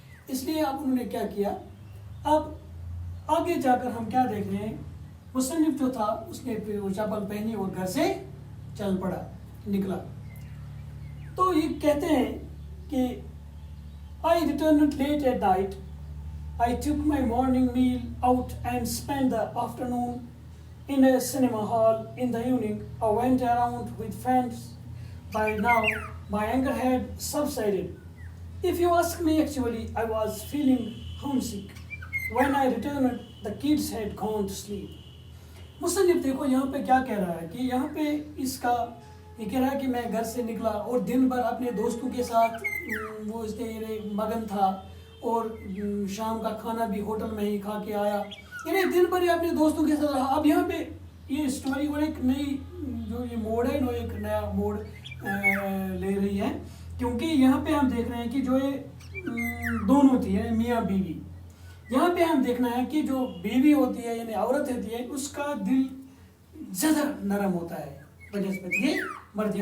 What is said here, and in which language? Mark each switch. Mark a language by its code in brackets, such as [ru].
[ur] اس لیے اب انہوں نے کیا کیا، اب آگے جا کر ہم کیا دیکھ رہے ہیں، مصنف جو تھا اس نے پھر وہ چپل پہنی اور گھر سے چل پڑا، نکلا. تو یہ کہتے ہیں کہ [en] I returned late at night. I took my morning meal out and spent the afternoon in a cinema hall. In the evening, I went around with friends. By now, my anger had subsided. If you ask me, actually, I was feeling homesick. When I returned, the kids had gone to sleep. [ur] مصنف دیکھو یہاں پہ کیا کہہ رہا ہے کہ یہاں پہ اس کا یہ کہہ رہا ہے کہ میں گھر سے نکلا اور دن بھر اپنے دوستوں کے ساتھ وہ اس نے مگن تھا اور شام کا کھانا بھی ہوٹل میں ہی کھا کے آیا، یعنی دن بھر اپنے دوستوں کے ساتھ رہا. اب یہاں پہ یہ اسٹوری اور ایک نئی جو یہ موڑ ہے ایک نیا موڑ لے رہی ہے، کیونکہ یہاں پہ ہم دیکھ رہے ہیں کہ جو یہ دونوں تھی یعنی میاں بیوی، یہاں پہ ہم دیکھنا ہے کہ جو بیوی ہوتی ہے یعنی عورت ہوتی ہے اس کا دل زیادہ نرم ہوتا ہے بنسبت یہ مرد.